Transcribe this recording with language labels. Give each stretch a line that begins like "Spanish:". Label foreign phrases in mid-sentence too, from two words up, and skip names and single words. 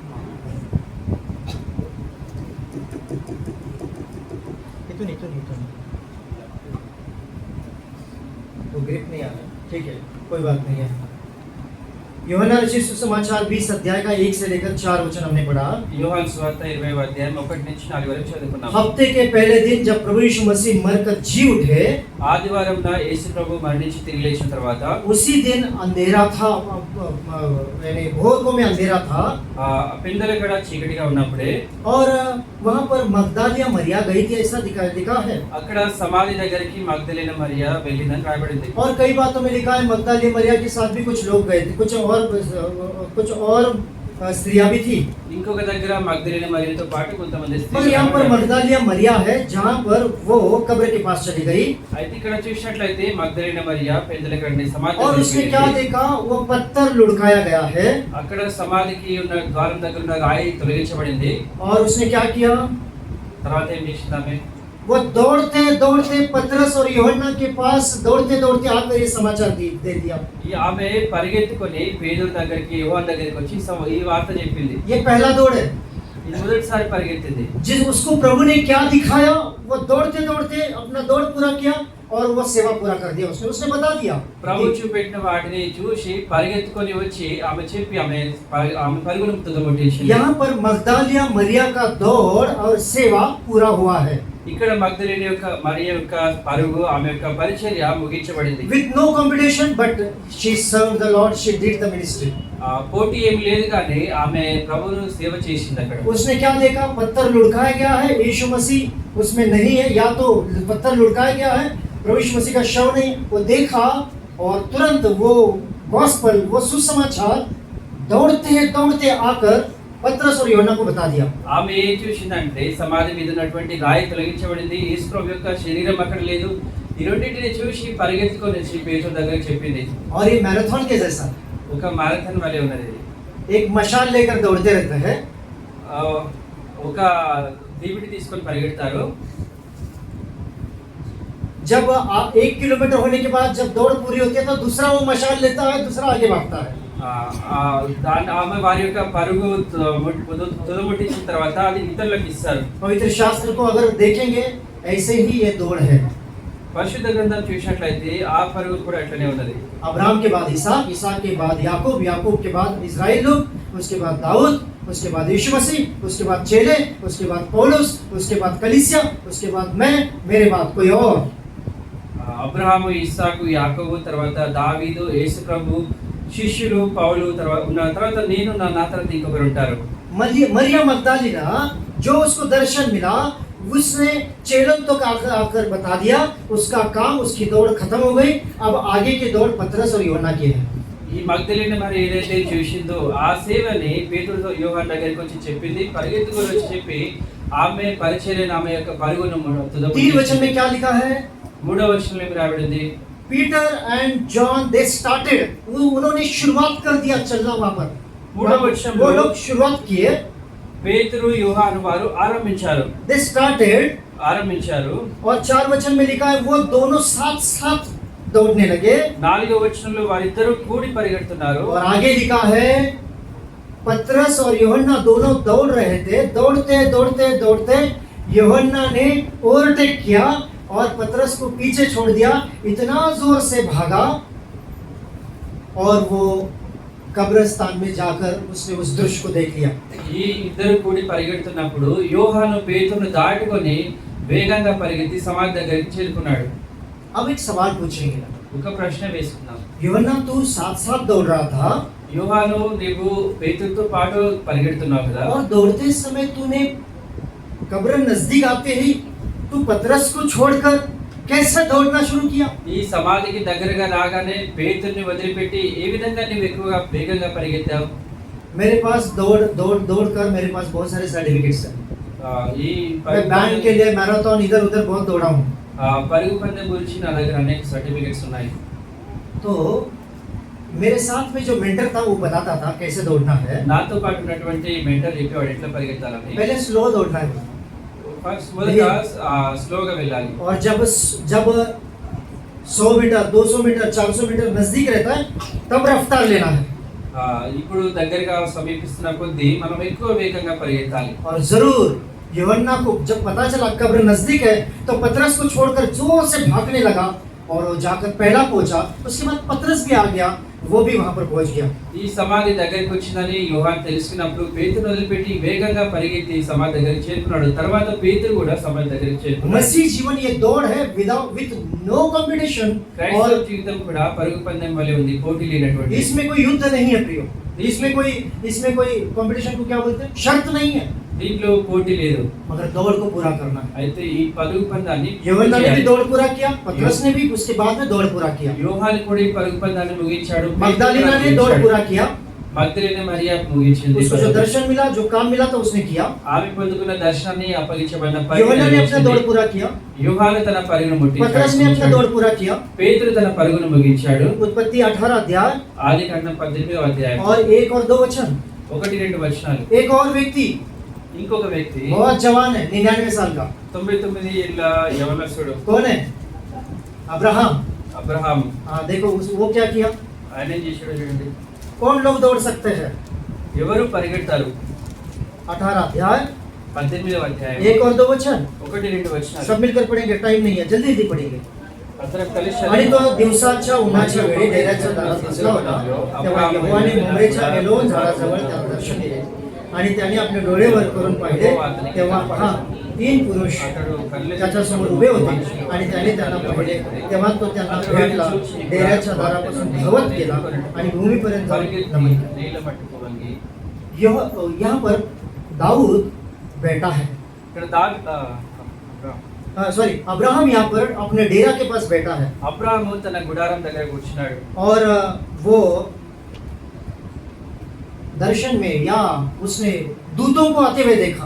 Hindi: इतनी वो ग्रिप नहीं आ रहा. ठीक है, कोई बात नहीं है. योहानु रचित सुसमाचार 20 अध्याय का 1 से लेकर 4 वचन हमने पढ़ा.
Telugu: యోహాను సువార్త 20వ అధ్యాయం 1 నుంచి 4 వరకు చదువుకున్నాం.
Hindi: हफ्ते के पहले दिन जब प्रभु यीशु मसीह मरकर जी उठे,
Telugu: ఆదివారంన యేసు ప్రభు మరణించి తిరిగి లేచిన తర్వాత
Hindi: उसी दिन अंधेरा था, यानी भोर को में अंधेरा था.
Telugu: పెందలకడ చీకటిగా ఉన్నప్పుడే
Hindi: और वहां पर मगदलिया मरिया गई थी ऐसा लिखा है.
Telugu: అక్కడ సమాధి దగ్గరికి మగ్దలేన మరియా వెళ్ళిందని రాయబడింది.
Hindi: और कई बातों में लिखा है मगदलिया मरिया के साथ भी कुछ लोग गए थे, कुछ और स्त्रियां भी थी.
Telugu: ఇంకొక దగ్గర మగ్దలేన మరియతో పాటు కొంతమంది స్త్రీలు.
Hindi: और यहाँ पर मगदलिया मरिया है जहाँ पर वो कब्र के पास चली गई.
Telugu: అయితే ఇక్కడ చూసినట్లయితే మగ్దలేన మరియా పెందలకడని సమాధి
Hindi: और उसने क्या देखा? वो पत्थर लुढ़काया गया है.
Telugu: అక్కడ సమాధికి ఉన్న ద్వారం దగ్గర ఉన్న రాయి తొలగించబడింది.
Hindi: और उसने क्या किया?
Telugu: తర్వాత ఏం చేసింది ఆమె?
Hindi: वो दौड़ते दौड़ते पतरस और यूहन्ना के पास दौड़ते दौड़ते आकर ये समाचार दे दिया.
Telugu: ఈ ఆమె పరిగెత్తుకొని పేతురు దగ్గరికి యోహాను దగ్గరికి వచ్చి ఈ వార్త చెప్పింది.
Hindi: ये पहला दौड़ है.
Telugu: ఇది మొదటిసారి పరిగెత్తింది.
Hindi: जिस उसको प्रभु ने क्या दिखाया वो दौड़ते दौड़ते अपना दौड़ पूरा किया और वो सेवा पूरा कर दिया उसने बता दिया।
Telugu: ప్రభు చూపెట్టిన వాటిని చూసి పరిగెత్తుకొని వచ్చి ఆమె చెప్పి ఆమె పరుగును తుదముట్టించింది।
Hindi: यहाँ पर मगदलिया मरिया का दौड़ और सेवा पूरा हुआ है।
Telugu: ఇక్కడ మగ్దలేని యొక్క మరియ యొక్క పరుగు ఆమె యొక్క పరిచర్య ముగించబడింది।
English: With no competition, but she served the Lord. She did the ministry.
Telugu: పోటీ ఏమి లేదు కానీ ఆమె ప్రభువును సేవ చేసింది అక్కడ।
Hindi: उसने क्या देखा? पत्थर लुढ़काया गया है, यीशु मसीह उसमें नहीं है, या तो पत्थर लुढ़काया गया है, प्रभु यीशु मसीह का शव नहीं। वो देखा और तुरंत वो गॉस्पेल, वो सुसमाचार दौड़ते आकर पतरस और यूहन्ना को बता दिया।
Telugu: ఆమె ఏం చూసిందంటే సమాధి మీద ఉన్నటువంటి రాయి తొలగించబడింది, యేసు ప్రభు యొక్క శరీరం అక్కడ లేదు। ఈ రెండింటిని చూసి పరిగెత్తుకొని వచ్చి పేతురు దగ్గరికి చెప్పింది।
Hindi: और ये मैराथन के जैसा
Telugu: ఒక మారథాన్ వలె ఉన్నది।
Hindi: एक मशाल लेकर दौड़ते रहते हैं।
Telugu: ఒక దీవిని తీసుకొని పరిగెడతారు।
Hindi: जब 1 किलोमीटर होने के बाद जब दौड़ पूरी होती है तो दूसरा वो मशाल लेता है, दूसरा आगे भागता है।
Telugu: ఆమె వారి యొక్క పరుగు తుదముట్టించిన తర్వాత అది ఇతరులకు ఇస్తారు।
Hindi: पवित्र शास्त्र को अगर देखेंगे ऐसे ही ये दौड़ है।
Telugu: పరిశుద్ధ గ్రంథం చూసినట్లయితే ఆ పరుగు కూడా అట్లనే ఉన్నది।
Hindi: अब्राहम के बाद इसहाक, इसहाक के बाद याकूब, याकूब के बाद इस्राएल लोग, उसके बाद दाऊद, उसके बाद यीशु मसीह, उसके बाद चेले, उसके बाद पौलुस, उसके बाद कलीसिया, उसके बाद मैं, मेरे बाद कोई और।
Telugu: అబ్రహాము, ఇస్సాకు, యాకోబు, తర్వాత దావీదు, యేసు ప్రభు, శిష్యులు, పౌలు, తర్వాత నేను నా తర్వాత ఇంకొకరు ఉంటారు।
Hindi: मरिया मगदलीना जो उसको दर्शन मिला, उसने चेलों तक आकर बता दिया, उसका काम, उसकी दौड़ खत्म हो गई। अब आगे की दौड़ पतरस और यूहन्ना की है।
Telugu: ఈ మగ్దలేని మరి ఏదైతే చూసిందో ఆ సేవని పేతురుతో యోహాను దగ్గరికి వచ్చి చెప్పింది, పరిగెత్తుకొని వచ్చి చెప్పి ఆమె పరిచర్యను ఆమె యొక్క పరుగును
Hindi: 3 वचन में क्या लिखा है?
Telugu: 3వ వచనంలో ఏమి రాబడింది?
English: Peter and John they started,
Hindi: उन्होंने शुरुआत कर दिया चलना वहां पर।
Telugu: 3వ వచనంలో
Hindi: वो लोग शुरुआत किए,
Telugu: పేతురు యోహాను వారు ఆరంభించారు।
English: they started.
Hindi: और 4 वचन में लिखा है वो दोनों साथ साथ दौड़ने लगे।
Telugu: 4వ వచనంలో వారిద్దరూ కూడి పరిగెడుతున్నారు।
Hindi: और आगे लिखा है पतरस और यूहन्ना दोनों दौड़ रहे थे। दौड़ते यूहन्ना ने ओवरटेक किया और पतरस को पीछे छोड़ दिया। इतना जोर से भागा और वो कब्रिस्तान में जाकर उसने उस दृश्य को देख लिया।
Telugu: ఈ ఇద్దరు కూడి పరిగెడుతున్నప్పుడు యోహాను పేతురును దాటుకొని వేగంగా పరిగెత్తి సమాధి దగ్గరికి చేరుకున్నాడు।
Hindi: अब एक सवाल पूछेंगे,
Telugu: ఒక ప్రశ్న వేసుకుందాం।
Hindi: यूहन्ना तू साथ साथ दौड़ रहा था
Telugu: యోహాను నీవు పేతురుతో పాటు పరిగెడుతున్నావు కదా,
Hindi: और दौड़ते समय तूने कब्र नजदीक आते ही तू पतरस को छोड़कर कैसे दौड़ना शुरू किया?
Telugu: ఈ సమాధికి దగ్గరగా రాగానే పేతురుని వదిలిపెట్టి ఏ విధంగా నీవు ఎక్కువగా వేగంగా పరిగెత్తావు?
Hindi: मेरे पास दौड़ कर मेरे पास बहुत सारे सर्टिफिकेट्स हैं।
Telugu: ఈ
Hindi: मैं बैंक के लिए मैराथन इधर उधर बहुत दौड़ा हूँ।
Telugu: పరుగు పందెం గురించి నా దగ్గర అనేక సర్టిఫికెట్స్ ఉన్నాయి।
Hindi: तो मेरे साथ में जो मेंटर था वो बताता था कैसे दौड़ना है।
Telugu: నాతో పాటు ఉన్నటువంటి మెంటర్ చెప్పేవాడు ఎట్లా పరిగెత్తాలని।
Hindi: पहले स्लो दौड़ना है
Telugu: ఫస్ట్ మొదట స్లోగా వెళ్ళాలి।
Hindi: और जब 100 मीटर 200 मीटर 400 मीटर नजदीक रहता है तब रफ्तार लेना है।
Telugu: ఇప్పుడు దగ్గరగా సమీపిస్తున్న కొద్దీ మనం ఎక్కువ వేగంగా పరిగెత్తాలి।
Hindi: और जरूर यूहन्ना को जब पता चला कब्र नजदीक है तो पतरस को छोड़कर जोर से भागने लगा और वो जाकर पहला पहुंचा। उसके बाद पतरस भी आ गया, वो भी वहां पर पहुंच गया।
Telugu: ఈ సమాధి దగ్గరికి వచ్చిందని యోహాను తెలుసుకున్నప్పుడు పేతురు వదిలిపెట్టి వేగంగా పరిగెత్తి సమాధి దగ్గరికి చేరుకున్నాడు। తర్వాత పేతురు కూడా సమాధి దగ్గరికి చేరుకున్నాడు।
Hindi: मसीह जीवन ये दौड़ है
English: with no competition.
Telugu: క్రైస్తవ
Hindi: और
Telugu: జీవితం కూడా పరుగు పందెం వలె ఉంది, పోటీ లేనటువంటి।
Hindi: इसमें कोई युद्ध नहीं है प्रियो। इसमें कोई कंपटीशन को क्या बोलते हैं, शर्त नहीं है,
Telugu: దీంట్లో పోటీ లేదు।
Hindi: मगर दौड़ को पूरा करना है।
Telugu: అయితే ఈ పరుగు పందాన్ని
Hindi: यूहन्ना ने भी दौड़ पूरा किया, पतरस ने भी उसके बाद में दौड़ पूरा किया,
Telugu: యోహాను కూడా ఈ పరుగు పందాన్ని ముగించాడు,
Hindi: मगदलीना ने दौड़ पूरा किया।
Telugu: మగ్దలేని మరియా ముగించింది।
Hindi: उसको जो दर्शन मिला, जो काम मिला था उसने किया।
Telugu: ఆమె పొందుకున్న దర్శనాన్ని అప్పగించబడిన
Hindi: यूहन्ना ने अपना दौड़ पूरा किया,
Telugu: యోహాను తన పరుగును
Hindi: पतरस ने अपना दौड़
Telugu: ముగించాడు,
Hindi: पूरा किया।
Telugu: పేతురు తన పరుగును ముగించాడు।
Hindi: उत्पत्ति 18 अध्याय
Telugu: ఆదికాండం 18వ అధ్యాయం
Hindi: और 1 और 2 वचन।
Telugu: 1-2 వచనాలు।
Hindi: एक और व्यक्ति
Telugu: ఇంకొక వ్యక్తి
Hindi: बहुत जवान है, 99 साल का,
Telugu: 99 ఏళ్ల యవనస్తుడు
Hindi: कौन है? अब्राहम।
Telugu: అబ్రహాం।
Hindi: हाँ देखो वो क्या किया।
Telugu: ఆయన ఏం చేశాడో చూడండి।
Hindi: कौन लोग दौड़ सकते हैं?
Telugu: ఎవరు పరిగెడతారు?
Hindi: 18 अध्याय
Telugu: 18వ అధ్యాయం
Hindi: 1 और 2 वचन।
Telugu: 1-2 వచనాలు।
Hindi: सब मिलकर पढ़ेंगे, टाइम नहीं है, जल्दी जल्दी पढ़ेंगे।
Telugu: అందరం కలిసి
Marathi: आणि तो दिवसाच्या उन्हाच्या वेळी डेऱ्याच्या दारात बसला होता. तेव्हा यहोवाने मोहरेच्या मेलोन झाडाजवळ त्याला दर्शन दिले आणि त्याने आपले डोळे वर करून पाहिले. तेव्हा पहा 3 पुरुष त्याच्यासमोर उभे होते आणि त्याने त्यांना पाहिले. तेव्हा तो त्यांना भेटला, डेऱ्याच्या दारापासून धावत गेला आणि भूमीपर्यंत जाऊन नमन केलं.
Telugu: నీళ్ళ మట్టుకు వంగి
Hindi: यहाँ पर दाऊद बैठा है,
Telugu: ఇక్కడ
Hindi: सॉरी अब्राहम यहाँ पर अपने डेरा के पास बैठा है
Telugu: అబ్రాహాము తన గుడారం దగ్గర కూర్చున్నాడు.
Hindi: और वो दर्शन में या उसने दूतों को आते हुए देखा.